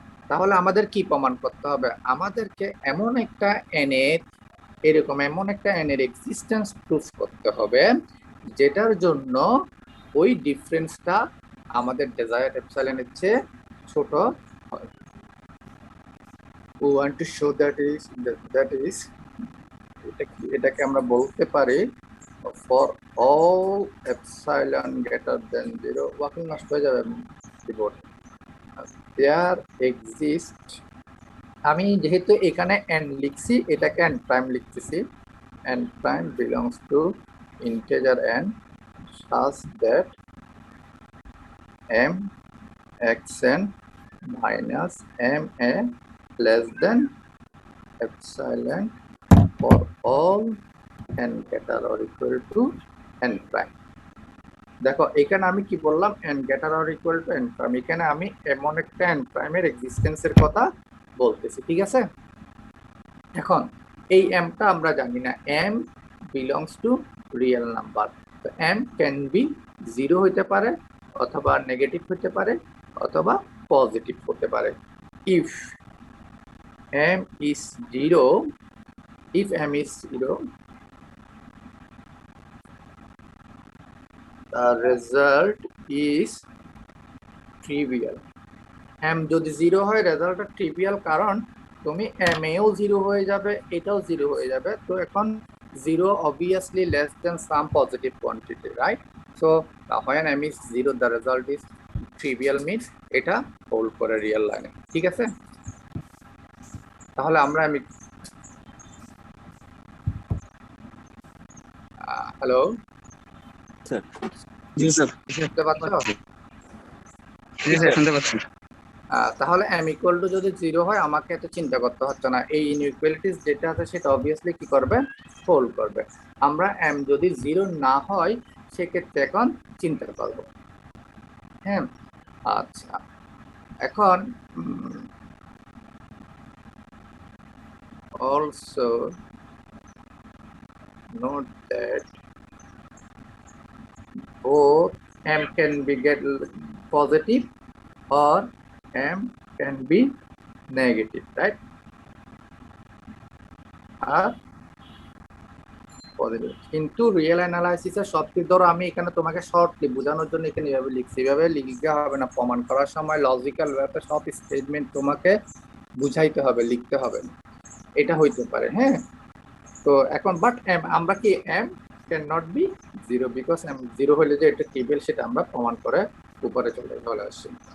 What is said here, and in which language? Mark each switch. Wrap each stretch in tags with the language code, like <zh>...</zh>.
<bn>তাহলে আমাদের কি প্রমাণ করতে হবে? আমাদেরকে এমন একটা এনের, এরকম এমন একটা এনের এক্সিস্টেন্স প্রুফ করতে হবে যেটার জন্য ওই ডিফারেন্সটা আমাদের ডেজায়ার্ড এপসাইলনের চেয়ে ছোট হয়।</bn> <en>We want to show that is</en> <bn>এটাকে আমরা বলতে পারি</bn> <en>for all epsilon greater than 0,</en> <bn>walking নষ্ট হয়ে যাবে কিবোর্ড,</bn> <en>there exist,</en> <bn>আমি যেহেতু এখানে n লিখছি এটাকে n প্রাইম লিখতেছি,</bn> <en>n prime belongs to integer n such that m xn minus m a less than epsilon for all n greater or equal to n prime।</en> <bn>দেখো এখানে আমি কি বললাম,</bn> <en>n greater or equal to n prime,</en> <bn>এখানে আমি এমন একটা n prime এর এক্সিস্টেন্সের কথা বলতেছি, ঠিক আছে? এখন এই m টা আমরা জানি না,</bn> <en>m belongs to real number,</en> <bn>তো</bn> <en>m can be 0</en> <bn>হতে পারে, অথবা নেগেটিভ হতে পারে, অথবা পজিটিভ হতে পারে।</bn> <en>if m is 0, if m is 0, the result is trivial।</en> <bn>m যদি 0 হয় রেজাল্টটা ট্রিভিয়াল, কারণ তুমি m এও 0 হয়ে যাবে, এটাও 0 হয়ে যাবে, তো এখন</bn> <en>0 obviously less than some positive quantity, right? So when m is 0 the result is trivial, means</en> <bn>এটা হোল্ড করে রিয়েল লাইনে, ঠিক আছে? তাহলে আমরা হ্যালো স্যার। জি স্যার, শুনতে পাচ্ছ? জি স্যার শুনতে পাচ্ছি। তাহলে m ইকুয়াল টু যদি 0 হয়, আমাকে এত চিন্তা করতে হচ্ছে না, এই ইনইকুয়ালিটিস যেটা আছে সেটা অবভিয়াসলি কি করবে? হোল্ড করবে। আমরা m যদি 0 না হয় সেক্ষেত্রে এখন চিন্তা করব, হ্যাঁ? আচ্ছা, এখন</bn> <en>also note that both m can be get positive or m can be negative, right?</en> <bn>Positive. কিন্তু রিয়েল অ্যানালাইসিসের সবকিছু ধরো আমি এখানে তোমাকে শর্টলি বোঝানোর জন্য এখানে এভাবে লিখছি, এভাবে লিখতে হবে না, প্রমাণ করার সময় লজিক্যাল ব্যাপারে সব স্টেটমেন্ট তোমাকে বুঝাইতে হবে, লিখতে হবে না, এটা হইতে পারে। হ্যাঁ, তো এখন বাট এম আমরা কি</bn> <en>M can not be zero,</en> <bn>because M zero হলে যে এটা টেবিল সেটা আমরা প্রমাণ করে উপরে চলে আসছি।</bn>